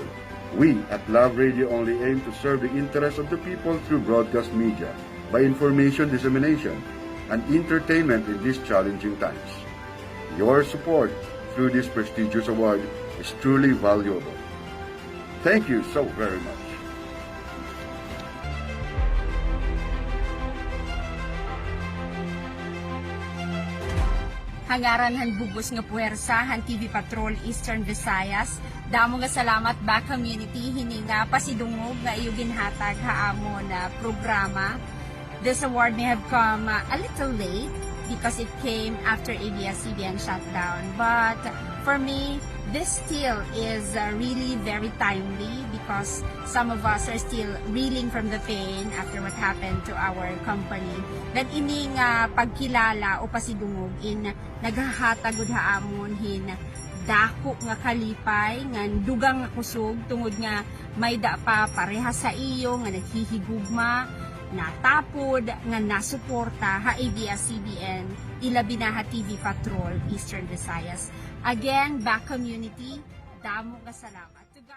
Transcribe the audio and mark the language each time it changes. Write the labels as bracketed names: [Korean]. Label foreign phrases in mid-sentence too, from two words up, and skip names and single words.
[English] We at Love Radio only aim to serve the interests of the people through broadcast media by information dissemination and entertainment in these challenging times. Your support through this prestigious award is truly valuable. Thank you so very much. [Waray] Hangaran han bugos nga puwersa han TV Patrol Eastern Visayas. Damo nga salamat ba community hini nga pasidungog nga iyo ginhatag haamon na programa. [English] This award may have come a little late because it came after ABS-CBN shutdown. But for me, this still is really very timely because some of us are still reeling from the pain after what happened to our company. [Waray] That ining pagkilala o pasidungog in naghahatagod haamon hin dako nga kalipay nga dugang nga kusog tungod nga may da pa pareha sa iyo nga naghihigugma natapod nga nasuporta ha ABS-CBN ilabi na ha TV Patrol Eastern Visayas. [English] Again, back community, [Waray] damo nga salamat.